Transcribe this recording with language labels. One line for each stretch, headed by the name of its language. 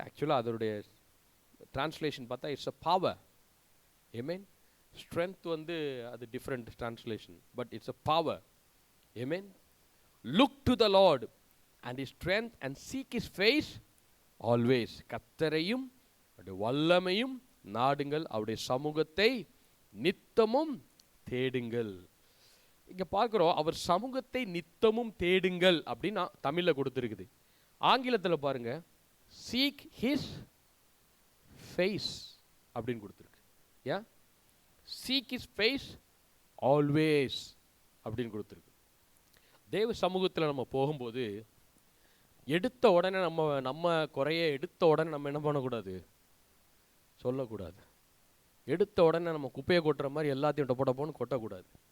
Tamil: ஆக்சுவலா அதோடைய டிரான்ஸ்லேஷன் பார்த்தா
English: It's a power. Amen. Strength
Tamil: வந்து அது
English: different translation, but it's a power. Amen. Look to the Lord and His strength and seek His face always.
Tamil: கர்த்தரையும் அவருடைய வல்லமையும் நாடுங்கள், அவருடைய சமூகத்தை நித்தமும் தேடுங்கள். இங்க பார்க்கிறோம், அவர் சமூகத்தை நித்தமும் தேடுங்கள் அப்படின்னு தமிழ்ல கொடுத்திருக்குது. ஆங்கிலத்தில் பாருங்க,
English: seek His face
Tamil: அப்படின்னு கொடுத்திருக்கு. யா,
English: seek His face always
Tamil: அப்படின்னு கொடுத்துருக்கு. தேவ சமூகத்தில் நம்ம போகும்போது எடுத்த உடனே நம்ம குறைய எடுத்த உடனே நம்ம என்ன பண்ணக்கூடாது? சொல்லக்கூடாது. எடுத்த உடனே நம்ம குப்பையை கொட்டுற மாதிரி எல்லாத்தையும் டொப்போன்னு கொட்டக்கூடாது.